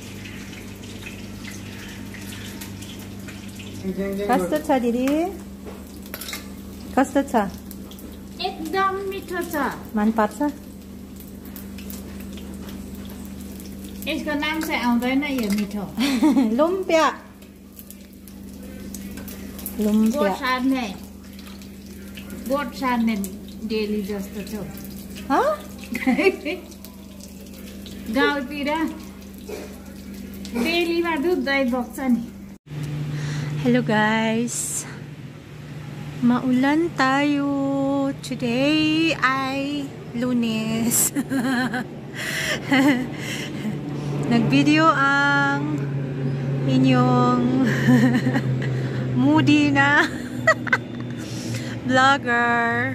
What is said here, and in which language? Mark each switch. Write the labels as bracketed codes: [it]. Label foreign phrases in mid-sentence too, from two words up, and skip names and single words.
[ne] कसं छ दिदी? कसं छ? एकदम मिठो छ। मन पर्छ? यसको नाम चाहिँ आउँदैन यो मिठो। लुम्पिया। लुम्पिया। गोठ सार्ने डेली जस्तो छ। हाँ? गाउँतिर डेलीमा दुध दही बग्छ नि। [en] Hello guys. [tl] Maulan tayo. Today ay Lunes. Nag-video ang inyong moody na vlogger.